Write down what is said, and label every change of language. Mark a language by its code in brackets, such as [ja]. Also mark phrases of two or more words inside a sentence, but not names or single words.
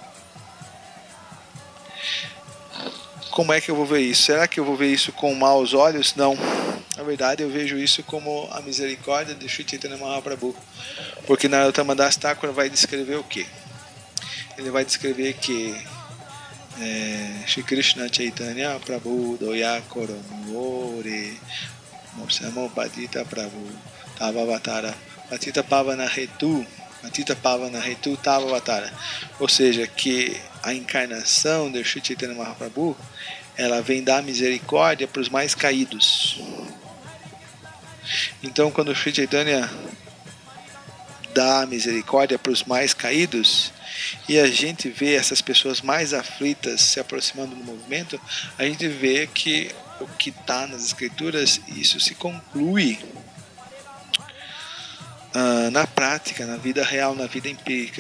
[pt] Como é que eu vou ver isso? Será que eu vou ver isso com maus olhos? Não. Na verdade, eu vejo isso como a misericórdia de Sri Chaitanya Mahaprabhu. Porque Narottam Das Thakur vai descrever o quê? Ele vai descrever que [bn] শ্রী কৃষ্ণ চৈতন্য প্রভু দয়া করমোরে মরসম পদিত প্রভু তবাবতার পতিত পাবন হেতু তবাবতার. [pt] Ou seja, que a encarnação de Shri Chaitanya Mahaprabhu, ela vem dar misericórdia para os mais caídos. Então, quando Shri Chaitanya dá misericórdia para os mais caídos, e a gente vê essas pessoas mais aflitas se aproximando do movimento, a gente vê que o que está nas escrituras, isso se conclui na prática, na vida real, na vida empírica.